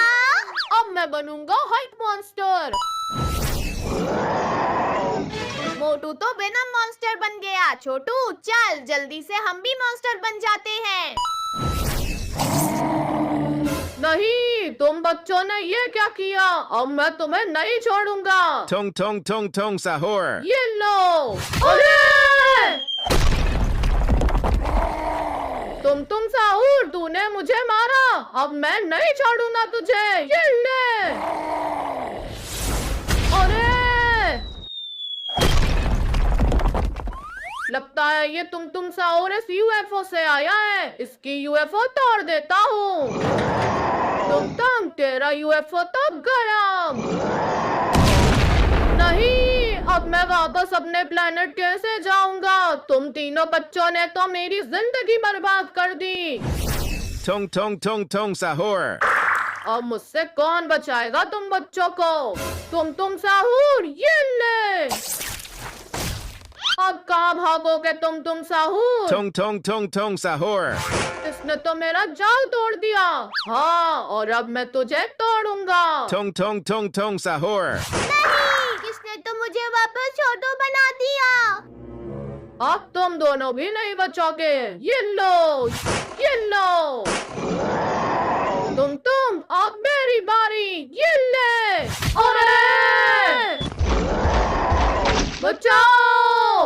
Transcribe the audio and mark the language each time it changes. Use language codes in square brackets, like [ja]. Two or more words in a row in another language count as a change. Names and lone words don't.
[hi] अब मैं बनूंगा हल्क मॉन्स्टर। मोटू तो वेनम मॉन्स्टर बन गया। छोटू, चल जल्दी से हम भी मॉन्स्टर बन जाते हैं। नहीं, तुम बच्चों ने ये क्या किया? अब मैं तुम्हें नहीं छोड़ूंगा। Tong tong tong tong sahur. ये लो। अरे! तुम साहूर, तूने मुझे मारा, अब मैं नहीं छोड़ूंगा तुझे। ये ले। अरे! लगता है ये तुम साहूर इस यूएफओ से आया है। इसकी यूएफओ तोड़ देता हूँ। तुम तेरा यूएफओ तो गया। नहीं, अब मैं वापस अपने प्लेनेट कैसे जाऊंगा? तुम तीनों बच्चों ने तो मेरी जिंदगी बर्बाद कर दी। Tong tong tong tong sahur. अब मुझसे कौन बचाएगा तुम बच्चों को? तुम साहूर, ये ले। अब कहाँ भागोगे तुम साहूर? Tung tung tung tung sahur. इसने तो मेरा जाल तोड़ दिया। हाँ, और अब मैं तुझे तोड़ूंगा। Tung tung tung tung sahur. नहीं, इसने तो मुझे वापस छोटू बना दिया। अब तुम दोनों भी नहीं बचोगे। ये लो, ये लो। तुम अब मेरी बारी। ये ले। अरे! बचाओ!